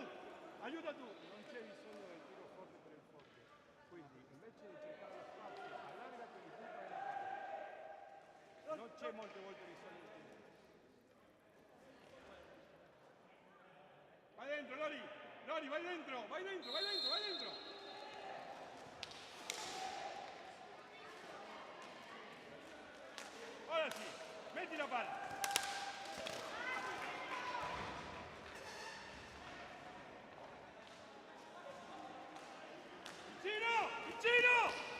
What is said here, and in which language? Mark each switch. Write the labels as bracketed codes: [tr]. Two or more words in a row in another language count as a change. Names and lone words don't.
[it] Aiuta tu! Non c'è bisogno del tiro forte per il forte. Quindi, invece di cercare lo spazio, allarga per il punto della palla. Non c'è molte volte bisogno del tiro. Vai dentro, Lori! Lori, vai dentro! Vai dentro, vai dentro, vai dentro! Ora sì! Metti la palla! Vicino! Vicino!